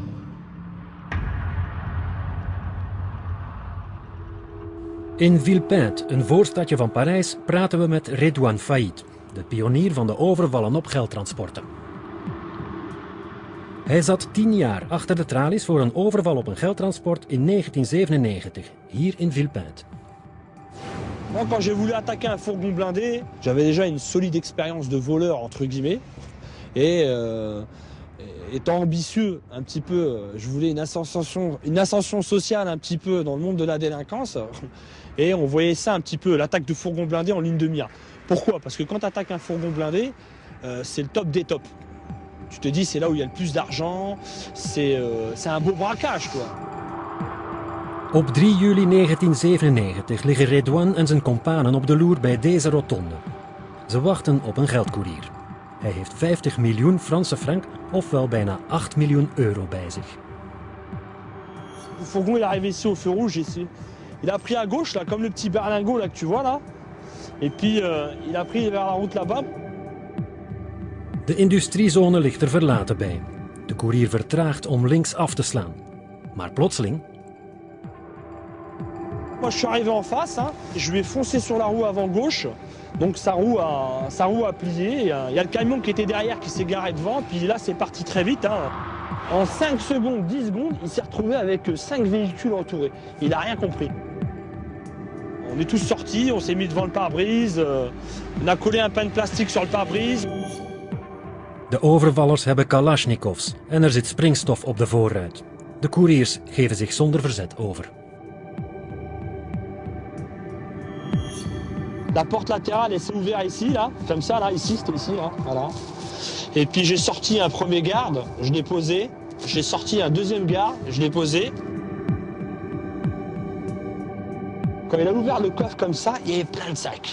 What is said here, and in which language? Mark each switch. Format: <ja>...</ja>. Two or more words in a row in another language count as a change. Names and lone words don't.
<nl>In Villepinte, een voorstadje van Parijs, praten we met Redouane Faïd, de pionier van de overvallen op geldtransporten. Hij zat 10 jaar achter de tralies voor een overval op een geldtransport in 1997, hier in Villepinte.</nl> <fr>Moi, quand j'ai voulu attaquer un fourgon blindé, j'avais déjà une solide expérience de voleur, entre guillemets. Et étant ambitieux un petit peu, je voulais une ascension sociale un petit peu dans le monde de la délinquance. Et on voyait ça un petit peu, l'attaque de fourgon blindé en ligne de mire. Pourquoi? Parce que quand tu attaques un fourgon blindé, c'est le top des tops. Tu te dis, c'est là où il y a le plus d'argent, c'est un beau braquage, quoi.</fr> <nl>Op 3 juli 1997 liggen Redouane en zijn kompanen op de loer bij deze rotonde. Ze wachten op een geldkoerier. Hij heeft 50 miljoen Franse frank, ofwel bijna 8 miljoen euro bij zich.</nl> <fr>Le fourgon est arrivé ici au feu rouge, Il a pris à gauche, là, comme le petit berlingot là, que tu vois là. Et puis il a pris vers la route là-bas.</fr> <nl>De industriezone ligt er verlaten bij. De koerier vertraagt om links af te slaan. Maar plotseling...</nl> <fr>Moi je suis arrivé en face, hein, je lui ai foncé sur la roue avant gauche. Donc sa roue a plié. Il y a le camion qui était derrière qui s'est garé devant. Puis là c'est parti très vite. Hein. En 5 secondes, 10 secondes, il s'est retrouvé avec 5 véhicules entourés. Il n'a rien compris. On est tous sortis, on s'est mis devant le pare-brise. On a collé un pain de plastique sur le pare-brise.</fr> <nl>De overvallers hebben kalasjnikovs en er zit springstof op de voorruit. De koeriers geven zich zonder verzet over.</nl> <fr>La porte latérale, elle s'est ouverte ici, là, comme ça, là, ici, c'était ici, là, voilà. Et puis j'ai sorti un premier garde, je l'ai posé. J'ai sorti un deuxième garde, je l'ai posé. Quand il a ouvert le coffre comme ça, il y avait plein de sacs.</fr>